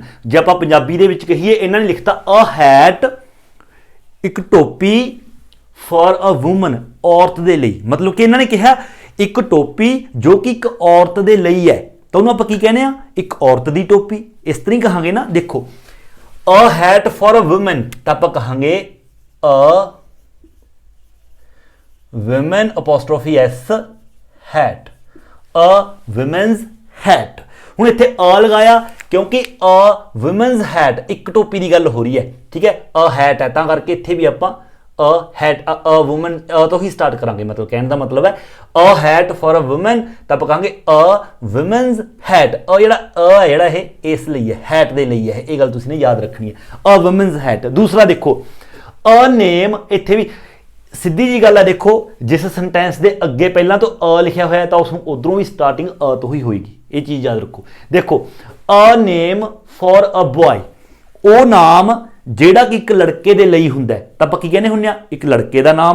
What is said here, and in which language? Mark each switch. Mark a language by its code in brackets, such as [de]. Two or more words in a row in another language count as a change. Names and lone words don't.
[pa] ਜੇ ਆਪਾਂ ਪੰਜਾਬੀ ਦੇ ਵਿੱਚ ਕਹੀਏ, ਇਹਨਾਂ ਨੇ ਲਿਖਤਾ [en] a hat, [pa] ਇੱਕ ਟੋਪੀ, [en] for a woman, [pa] ਔਰਤ ਦੇ ਲਈ। ਮਤਲਬ ਕਿ ਇਹਨਾਂ ਨੇ ਕਿਹਾ ਇੱਕ ਟੋਪੀ ਜੋ ਕਿ ਇੱਕ ਔਰਤ ਦੇ ਲਈ ਹੈ, ਤਾਂ ਉਹਨੂੰ ਆਪਾਂ ਕੀ ਕਹਿੰਦੇ ਆ, ਇੱਕ ਔਰਤ ਦੀ ਟੋਪੀ। ਇਸ ਤਰ੍ਹਾਂ ਹੀ ਕਹਾਂਗੇ ਨਾ। ਦੇਖੋ [en] a hat for a woman, [pa] ਤਾਂ ਆਪਾਂ ਕਹਾਂਗੇ [en] ਅ women apostrophe s hat, a women's hat। [pa] ਹੁਣ ਇੱਥੇ a ਲਗਾਇਆ ਕਿਉਂਕਿ [en] a women's hat [pa] ਇੱਕ ਟੋਪੀ ਦੀ ਗੱਲ ਹੋ ਰਹੀ ਹੈ, ਠੀਕ ਹੈ। [en] a hat [pa] ਹੈ ਤਾਂ ਕਰਕੇ ਇੱਥੇ ਵੀ ਆਪਾਂ [en] a hat, a woman, [pa] ਤੋਂ ਹੀ ਸਟਾਰਟ ਕਰਾਂਗੇ। ਮਤਲਬ ਕਹਿਣ ਦਾ ਮਤਲਬ ਹੈ [en] a hat for a woman, [pa] ਤਾਂ ਆਪਾਂ ਕਹਾਂਗੇ [en] a women's hat। [pa] ਜਿਹੜਾ a ਹੈ ਜਿਹੜਾ ਇਹ ਇਸ ਲਈ ਹੈ, hat ਦੇ ਲਈ ਹੈ, ਇਹ ਗੱਲ ਤੁਸੀਂ ਨੇ ਯਾਦ ਰੱਖਣੀ ਹੈ, [en] a women's hat। [pa] ਦੂਸਰਾ ਦੇਖੋ [en] a name, [pa] ਇੱਥੇ ਵੀ ਸਿੱਧੀ ਜੀ ਗੱਲ ਹੈ। ਦੇਖੋ ਜਿਸ ਸੈਂਟੈਂਸ ਦੇ ਅੱਗੇ ਪਹਿਲਾਂ ਤੋਂ ਅ ਲਿਖਿਆ ਹੋਇਆ ਤਾਂ ਉਸ ਨੂੰ ਉਧਰੋਂ ਵੀ ਸਟਾਰਟਿੰਗ ਅ ਤੋਂ ਹੀ ਹੋਏਗੀ, ਇਹ ਚੀਜ਼ ਯਾਦ ਰੱਖੋ। ਦੇਖੋ [en] a name for a boy, [pa] ਉਹ ਨਾਮ ਜਿਹੜਾ ਕਿ ਇੱਕ ਲੜਕੇ ਦੇ ਲਈ ਹੁੰਦਾ ਹੈ, ਤਾਂ ਆਪਾਂ ਕੀ ਕਹਿੰਦੇ ਹੁੰਦੇ ਆ, ਇੱਕ ਲੜਕੇ ਦਾ ਨਾਮ।